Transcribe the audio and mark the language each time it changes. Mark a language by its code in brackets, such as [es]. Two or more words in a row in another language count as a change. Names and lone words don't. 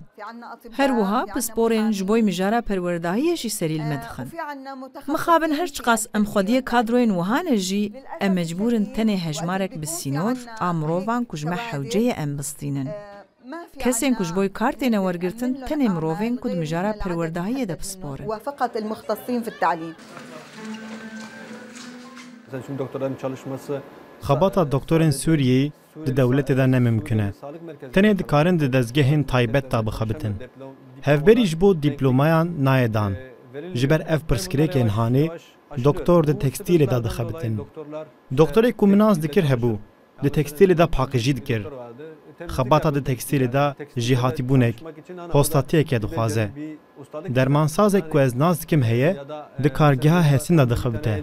[ku] Her wiha pisporên ji bo mijara perwerdahiyê jî serî li me dixin. Mixabin her çiqas em xwediyê kadroyên wiha ne jî em mecbûrin tenê hejmarek bi sînor a mirovan ku ji me hewceyê em bistînin. Kesên ku ji bo kar têne wergirtin tenê mirovên ku di mijara perwerdahiyê de pisporin. [ar] وفقط المختصين في التعليم. [tr] Mesela şimdi doktorların çalışması [ku] Xebata doktorên Sûriyê di dewletê de nemimkin e. Tenê dikarin di dezgehên taybet da bixebitin. Hevberî ji bo dîplomayan nayê dan. Ji ber ev pirsgirêkên hanê, doktor di tekstîlê de dixebitin. Doktorê ku min az dikir hebû, di tekstîlê de paqijî dikir. Xebata di tekstîlê de jîhatîbûnek, hostatiyekê dixwaze. Dermansazek ku ez naz dikim heye, di kargeha Hesîn de dixebite.